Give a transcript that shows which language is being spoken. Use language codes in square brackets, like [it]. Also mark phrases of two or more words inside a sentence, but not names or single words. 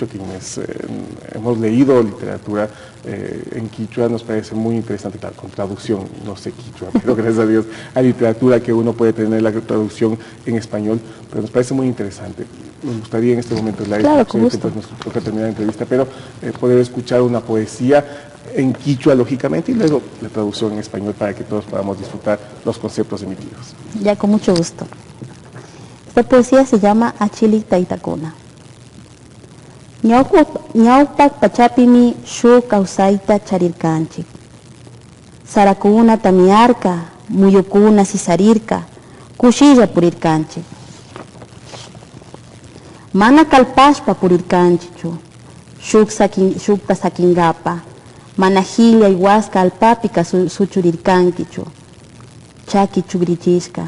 [es] Quienes hemos leído literatura en quichua nos parece muy interesante, claro, con traducción, no sé quichua, pero gracias a Dios hay literatura que uno puede tener la traducción en español, pero nos parece muy interesante. Nos gustaría en este momento, claro, con gusto. Nos toca terminar la entrevista, pero poder escuchar una poesía en quichua, lógicamente, y luego la traducción en español para que todos podamos disfrutar los conceptos emitidos. Ya, con mucho gusto. Esta poesía se llama Achili Taitakuna. [qu] Ñaupak pachapimi shu kausaita charirkanchik. Sarakuna tamiarka, muyukuna sisarirka, kushilla purirkanchik. Mana kalpashpa purirkanchichu, shukta sakingapa, mana hilla iwaska alpapika suchurirkankichu, chaki chugrichishka.